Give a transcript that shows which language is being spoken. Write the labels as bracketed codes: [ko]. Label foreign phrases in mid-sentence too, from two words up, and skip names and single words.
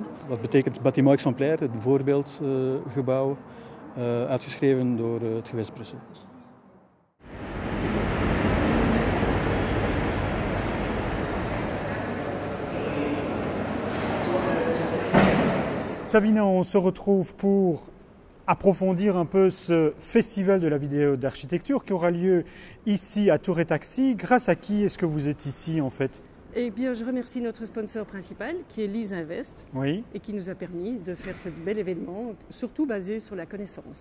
[nl] Wat betekent Bâtiment Exemplaire, het voorbeeldgebouw, uitgeschreven door het gewest Brussel. [fr] Savina, on se retrouve pour approfondir un peu ce festival de la vidéo d'architecture qui aura lieu ici à Tour et Taxis. Grâce à qui est-ce que vous êtes ici en fait ? Eh bien, je remercie notre sponsor principal, qui est Lisinvest, oui. Et qui nous a permis de faire ce bel événement, surtout basé sur la connaissance.